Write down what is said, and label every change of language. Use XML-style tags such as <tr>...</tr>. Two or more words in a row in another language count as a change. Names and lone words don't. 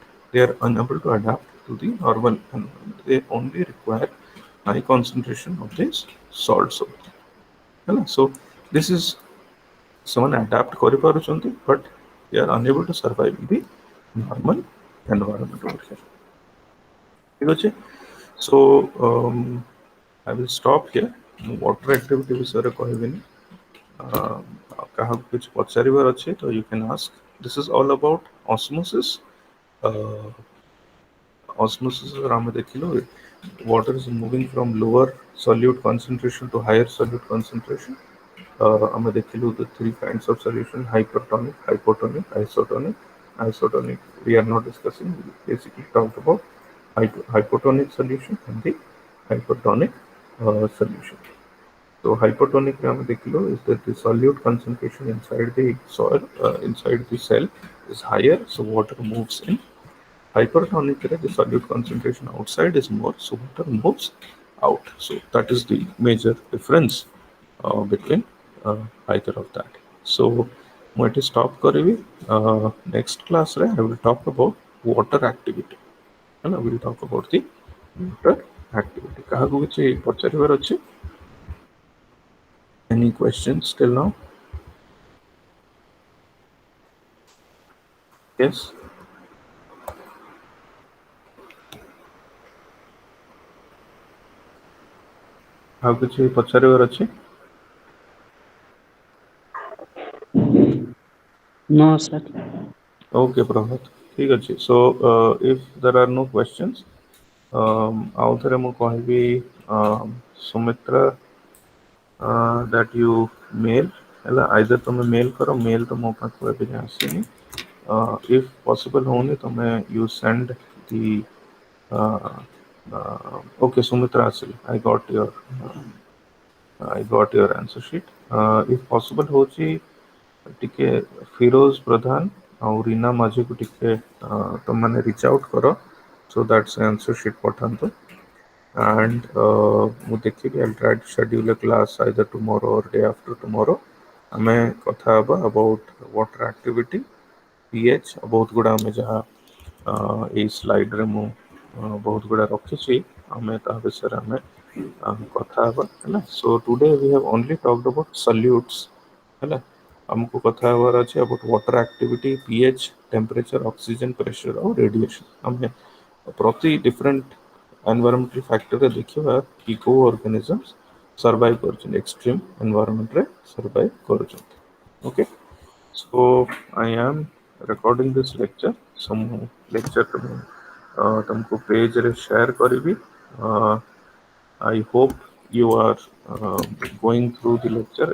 <en>They are unable to adapt to the normal environment. They only require high concentration of this salt salt. So this is someone adapt କରିପାରୁଛନ୍ତି but they are unable to survive in the normal environment over here.</en> <or>ଠିକ ଅଛି</or> <en>so I will stop here. water activity</en> <or>ବିଷୟରେ କହିବିନି କାହାକୁ କିଛି ପଚାରିବାର ଅଛି ତ</or> <en>you can ask. This is all about osmosis. Osmosis</en> <or>ଆମେ ଦେଖିଲୁ</or> <en>water is moving from lower solute concentration to higher solute concentration.</en> <or>ଆମେ ଦେଖିଲୁ</or> <en>the three kinds of solution: hypertonic, hypotonic, isotonic. Isotonic we are not discussing. We basically talked about hypotonic solution and the hypertonic solution. So hypertonic we देखिलो is that the solute concentration inside the soil, inside the cell is higher, so water moves in. Hypertonic the solute concentration outside is more, so water moves out. So that is the major difference between either of that.</en> <or>So ମୁଁ ଏଠି stop କରିବି.</or> <en>Next class ରେ I will talk about water activity. ହେଲା, we will talk about the water activity.</en> <or>କାହାକୁ କିଛି ପଚାରିବାର ଅଛି?</or> <en>Any questions till now? Yes.</en> <or>ଆଉ କିଛି ପଚାରିବାର ଅଛି?</or> <en>No, sir. Okay, Prabhat.</en> <or>ଠିକ ଅଛି.</or> <en>So if there are no questions,</en> <or>ଆଉ ଥରେ ମୁଁ କହିବି ସୁମିତ୍ରା</or> <en>that you mail</en> <or>ହେଲା, either ତମେ mail କର, mail ତ ମୋ ପାଖକୁ ଏବେ ଯାଏଁ ଆସିନି.</or> <en>If possible</en> <or>ହଉନି ତମେ</or> <en>you send the okay, Sumitra ଆସିଲା. I got your answer sheet. If possible</en> <or>ହଉଛି ଟିକେ ଫିରୋଜ ପ୍ରଧାନ ଆଉ ରୀନା ମାଝୀକୁ ଟିକେ ତମମାନେ</or> <en>reach out କର so that ସେ answer sheet ପଠାନ୍ତୁ. And</en> <or>ମୁଁ ଦେଖିବି</or> <en>I'll try to schedule a class either tomorrow or day after tomorrow.</en> <or>ଆମେ କଥା ହେବା</or> <en>about water activity, pH,</en> <or>ବହୁତ ଗୁଡ଼ା ଆମେ ଯାହା ଏଇ ସ୍ଲାଇଡରେ ମୁଁ ବହୁତ ଗୁଡ଼ା ରଖିଛି ଆମେ ତା ବିଷୟରେ ଆମେ କଥା ହେବା ହେଲା.</or> <en>So today we have only talked about solutes ହେଲା.</en> <or>ଆମକୁ କଥା ହେବାର ଅଛି</or> <en>about water activity, pH, temperature, oxygen, pressure ଆଉ radiation.</en> <or>ଆମେ ପ୍ରତି</or> <en>different environmental factor</en> <or>ରେ ଦେଖିବା କି କୋଉ</or> <en>organisms survive</en> <or>କରୁଛନ୍ତି,</or> <en>extreme environment</en> <or>ରେ survive କରୁଛନ୍ତି. Okay.</or> <en>So I am recording this lecture. Some lecture</en> <or>तुमको page रे share करीबी.</or> <en>I hope you are going through the lecture.</en>